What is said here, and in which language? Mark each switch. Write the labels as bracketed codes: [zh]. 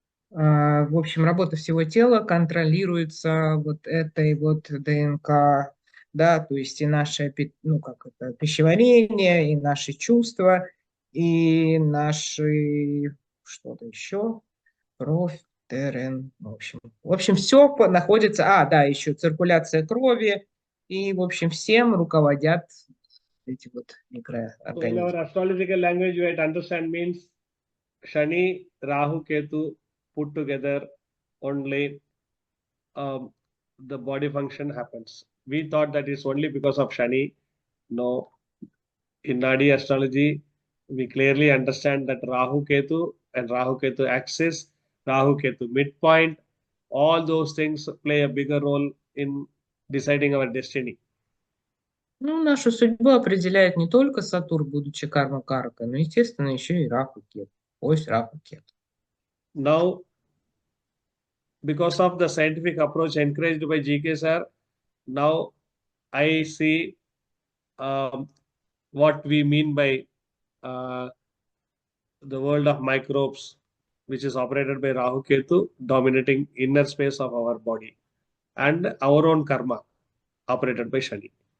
[ru] В общем, работа всего тела контролируется вот этой вот ДНК, да, то есть и наше, ну, как это, пищеварение, и наши чувства, и наши, что-то еще, кровь, ТРН, в общем, все находится, да, еще циркуляция крови, и, в общем, всем руководят эти вот микроорганизмы. [en] So in our astrological language, you have to understand means Shani, Rahu, Ketu put together only the body function happens. We thought that it's only because of Shani. No, in Nadi astrology, we clearly understand that Rahu Ketu and Rahu Ketu axis, Rahu Ketu midpoint, all those things play a bigger role in deciding our destiny. [ru] Ну, нашу судьбу определяет не только Сатурн, будучи карма-каракой, но, естественно, еще и Раху Кету, ось Раху Кету. [en] Now, because of the scientific approach encouraged by GK sir, now I see what we mean by uh, the world of microbes, which is operated by Rahu Ketu, dominating inner space of our body, and our own karma, operated by Shani.